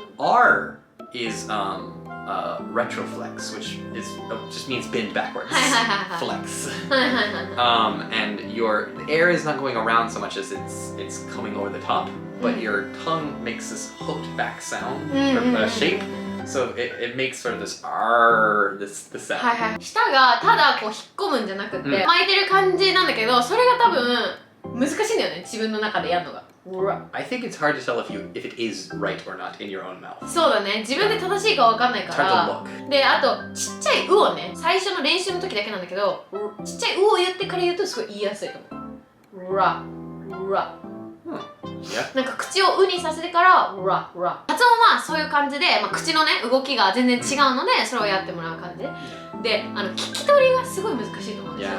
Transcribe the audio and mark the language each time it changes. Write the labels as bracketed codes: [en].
[en] R is retroflex, which just means bend backwards. Flex. And the air is not going around so much as it's coming over the top, but your tongue makes this hooked back sound or shape. So it makes sort of this R, this sound. [ja] 舌がただこう引っ込むんじゃなくて、巻いてる感じなんだけど、それが多分難しいんだよね、自分の中でやるのが。 [en] I think it's hard to tell if it is right or not in your own mouth. [ja] そうだね、自分で正しいかわかんないから。で、あとちっちゃい「う」をね、最初の練習の時だけなんだけど、ちっちゃい「う」を言ってから言うとすごい言いやすいと思う。ラ。なんか口を「う」にさせてから「ラ」発音はそういう感じで、口のね動きが全然違うので、それをやってもらう感じで、聞き取りがすごい難しいと思うんですよ。